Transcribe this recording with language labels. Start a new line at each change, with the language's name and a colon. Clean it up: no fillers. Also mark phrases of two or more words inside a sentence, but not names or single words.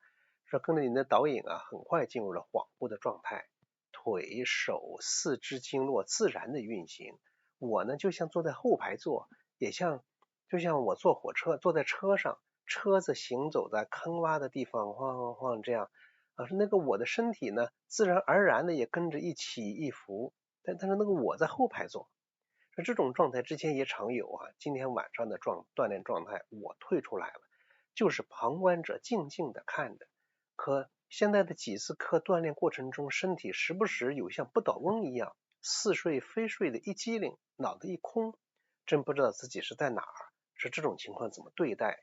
Chinese: 说跟着你的导引啊，很快进入了恍惚的状態，腿手四肢經絡自然的運行。我呢就像坐在後排座，就像我坐火車坐在車上，車子行走在坑洼的地方晃晃晃這樣是那個我的身體呢自然而然的也跟着一起一伏，但是那個我在後排座。說這種狀態之前也常有啊，今天晚上的鍛鍊狀態我退出來了，就是旁觀者靜靜的看着。可現在的幾次課鍛鍊過程中，身體時不時有像不倒翁一樣似睡非睡的一激靈，腦子一空，真不知道自己是在哪兒，是這種情況怎麼對待。